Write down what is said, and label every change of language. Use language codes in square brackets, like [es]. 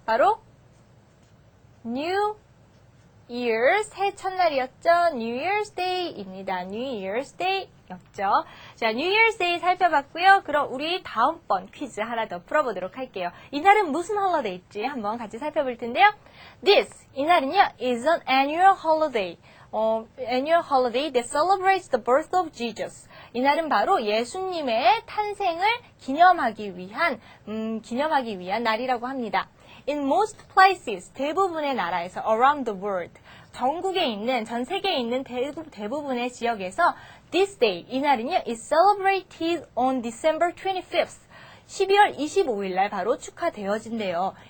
[ko] 바로 New Year's, 새 첫날이었죠. New Year's Day입니다. New Year's Day였죠. 자, New Year's Day 살펴봤고요. 그럼 우리 다음번 퀴즈 하나 더 풀어보도록 할게요. 이날은 무슨 홀리데이일지 한번 같이 살펴볼 텐데요. [en] This, 이날은요, is an annual holiday. Annual holiday that celebrates the birth of Jesus. [ko] 이날은 바로 예수님의 탄생을 기념하기 위한 날이라고 합니다. [en] In most places, 대부분의 나라에서 around the world, 전 세계에 있는 대부분의 지역에서 this day, 이날은요, is celebrated on December 25th, 12월 25일 날 바로 축하되어진대요.